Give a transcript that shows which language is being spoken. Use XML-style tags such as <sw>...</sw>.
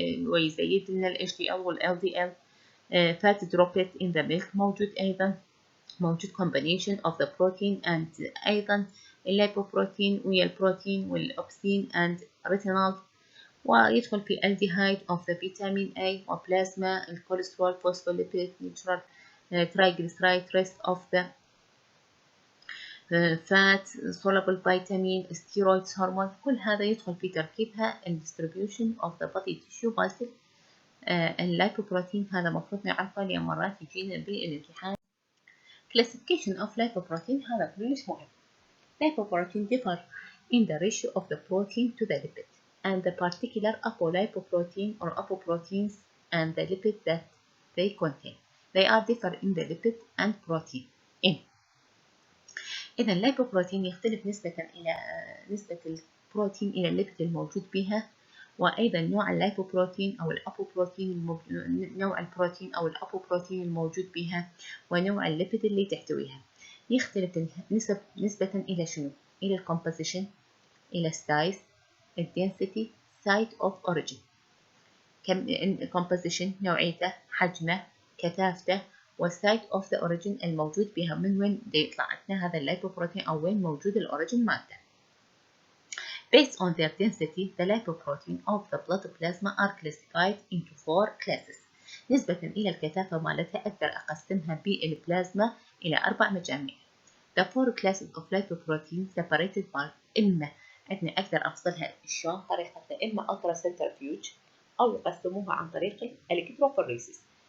<ar>ويزيد لنا ال HDL وال LDL،</ar> <en>fat droplet in the milk</en> <ar>موجود ايضا، موجود</ar> <en>combination of the protein and</en> <ar>ايضا الليبوبروتين ويا البروتين والاوكسين and retinol، ويدخل في الديهايد</ar> <en>of the vitamin A</en> <ar>وبلازما الكوليسترول فوسفوليبيد نيوترال triglyceride</ar> <en>rest of the fat soluble vitamin steroids hormone.</en> <ar>كل هذا يدخل في تركيبها</ar> <en>distribution of the body tissue</en> <ar>مثل اللايبوبروتين. هذا مفروض نعرفه لأن مرات يجينا بالامتحان.</ar> <en>classification of lipoprotein</en> <ar>هذا كلش مهم.</ar> <en>lipoprotein differ in the ratio of the protein to the lipid and the particular apolipoprotein or apoproteins and the lipid that they contain. They are differ in the lipid and protein in.</en> <ar>إذا اللايبوبروتين يختلف نسبة البروتين إلى الليبيد الموجود بها، وأيضا نوع اللايبوبروتين أو الأبوبروتين نوع البروتين أو الأبوبروتين الموجود بها، ونوع الليبيد اللي تحتويها. يختلف نسبة إلى شنو؟ إلى الكومبوزيشن، إلى السايز، الدنسيتي، سايت أوف أوريجين. الكومبوزيشن نوعيته، حجمه، كثافته، والسايت اوف ذا اوريجين الموجود بها، من وين يطلع عندنا هذا اللايبوبروتين او وين موجود الاوريجين مالته.</ar> <en>Based on their density, the lipoprotein of the blood plasma are classified into 4 classes.</en> <ar>نسبة إلى الكثافة مالتها أقدر أقسمها بالبلازما إلى 4 مجاميع.</ar> <en>The 4 classes of lipoprotein separated by</en> <ar>إما عندنا أقدر أفصلها شلون طريقتها، إما ultracentrifuge أو يقسموها عن طريق الإلكتروفوريسيس.</ar>